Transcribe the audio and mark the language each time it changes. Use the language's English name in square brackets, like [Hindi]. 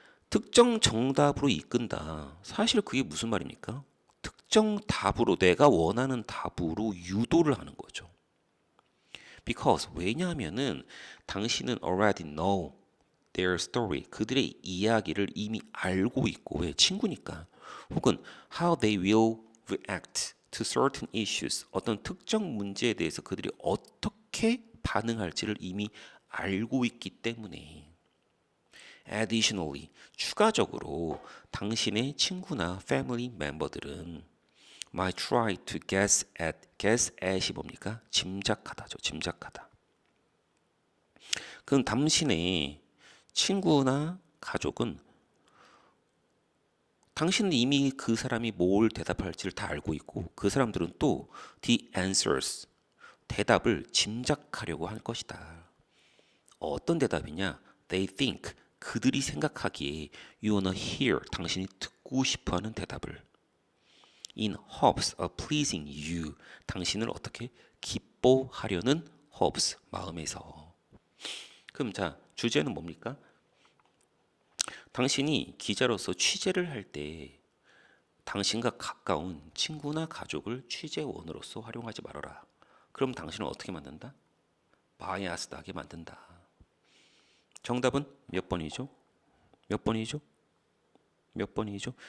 [Korean] 특정 정답으로 이끈다. 사실 그게 무슨 말입니까? 특정 답으로 내가 원하는 답으로 유도를 하는 거죠. [English] Because [Korean] 왜냐하면은 당신은 [English] already know their story [Korean] 그들의 이야기를 이미 알고 있고 왜 친구니까 [English] 혹은 how they will react to certain issues. [Korean] 어떤 특정 문제에 대해서 그들이 어떻게 반응할지를 이미 알고 있기 때문에 [English] additionally, [Korean] 추가적으로 당신의 친구나 family 멤버들은 [English] might try to guess at [Korean] 이 뭡니까? 짐작하다죠. 짐작하다. 그럼 당신의 친구나 가족은 당신은 이미 그 사람이 뭘 대답할지를 다 알고 있고 그 사람들은 또 [English] the answers, [Korean] 대답을 짐작하려고 할 것이다. 어떤 대답이냐? [English] They think, [Korean] 그들이 생각하기에 [English] you wanna hear, [Korean] 당신이 듣고 싶어하는 대답을 [English] in hopes of pleasing you, [Korean] 당신을 어떻게 기뻐하려는 [English] hopes, [Korean] 마음에서. 그럼 자, 주제는 뭡니까? 당신이 기자로서 취재를 할 때 당신과 가까운 친구나 가족을 취재원으로서 활용하지 말아라. 그럼 당신은 어떻게 만든다? 바이아스하게 만든다. 정답은 몇 번이죠? 몇 번이죠? 몇 번이죠?